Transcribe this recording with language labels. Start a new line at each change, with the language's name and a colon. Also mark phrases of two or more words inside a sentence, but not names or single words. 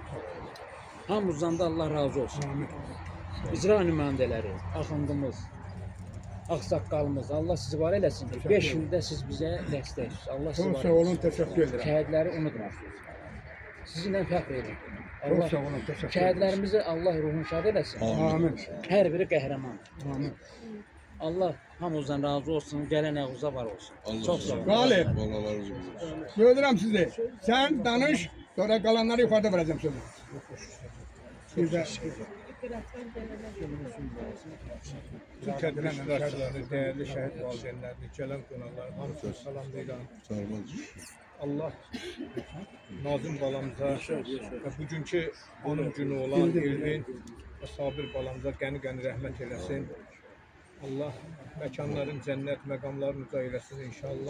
Azerbaijani: Hamımızdan da Allah razı olsun. İcra nümayəndələri, axundumuz, ağsaqqalımız, Allah sizi var eləsin ki, 5 ildə siz bizə dəstəksiniz. Allah sizi
Turkish: Çok
Azerbaijani: var
Turkish: sağ olun,
Azerbaijani: eləsin.
Turkish: teşekkür ederim.
Azerbaijani: Şəhidləri unutmursunuz. Sizinlə fəxr edin.
Turkish: Çok
Azerbaijani: Allah
Turkish: sağ olun, teşekkür ederim.
Azerbaijani: şəhidlərimizi Allah ruhunu şad eləsin. Amin. Hər biri qəhrəman. Amin. Allah hamımızdan razı olsun, gələn əğuza var olsun. Çox sağ olun. Galip, Vallahi razı olsun. buyururam sizi.
Turkish: Sen danış, sonra kalanları yukarıda vereceğim sözü.
Azerbaijani: Bir de Türkiye'den şəhidləri, dəyərli şəhid valideynlərini, gələn qonaqları hamısını salamlayıram. Allah Nazım balamıza və bugünkü onun günü olan Elvin və Sabir balamıza qəni-qəni rəhmət eləsin. Allah məkanların cənnət, məqamların uca eləsin inşallah.